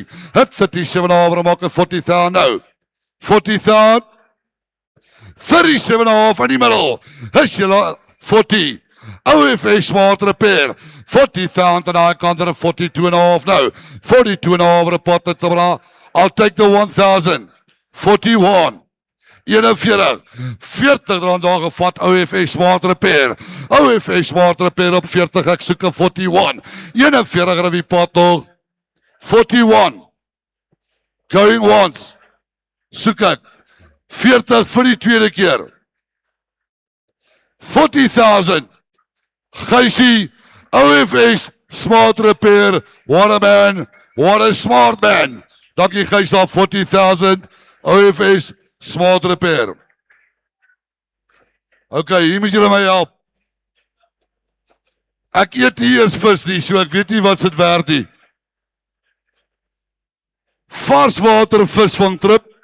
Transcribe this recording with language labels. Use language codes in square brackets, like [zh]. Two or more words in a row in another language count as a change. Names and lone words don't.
[af] Het 37.5 maak 'n 40,000 nou. 40,000. 37.5 in die middel. Is jy 40. OFA Smart Repair. 40,000 aan daai kant en 42.5 nou. 42.5 pot het Trevor. [en] I'll take the 1,000. [af] 41. 41, 40 rand daar gevat, OFA Smart Repair. OFA Smart Repair op 40, ek soek 'n 41. 41 rand die pot nog. 41. [en] Going once. [af] Soek ek. 40 vir die tweede keer. 40,000. Gysie, OFA Smart Repair. [en] What a man. What a smart man. [af] Dankie Gys al [en] 40,000. [af] OFA Smart Repair. Okay, hier moet julle my help. Ek eet nie eers vis nie, so ek weet nie wat dit werd nie. Varswater visvang trip.